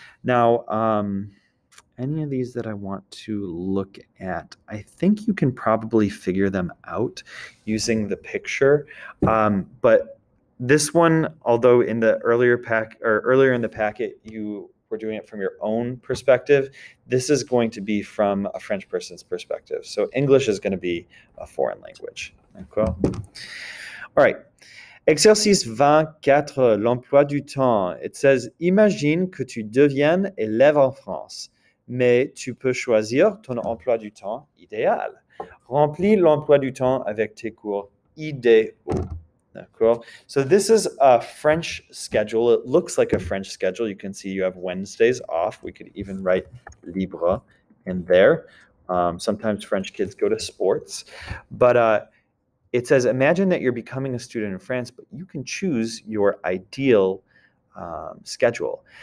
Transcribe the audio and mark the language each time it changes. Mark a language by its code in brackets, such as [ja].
[en] Now, any of these that I want to look at, I think you can probably figure them out using the picture. But this one, although in the earlier in the packet, you were doing it from your own perspective, this is going to be from a French person's perspective. So English is going to be a foreign language. Okay? All right. [fr] Exercice 24, l'emploi du temps. [en] It says, [fr] imagine que tu deviennes élève en France, mais tu peux choisir ton emploi du temps idéal. Remplis l'emploi du temps avec tes cours idéaux. [en] Cool. So this is a French schedule. It looks like a French schedule. You can see you have Wednesdays off. We could even write libre in there. Sometimes French kids go to sports. But it says, imagine that you're becoming a student in France, but you can choose your ideal schedule.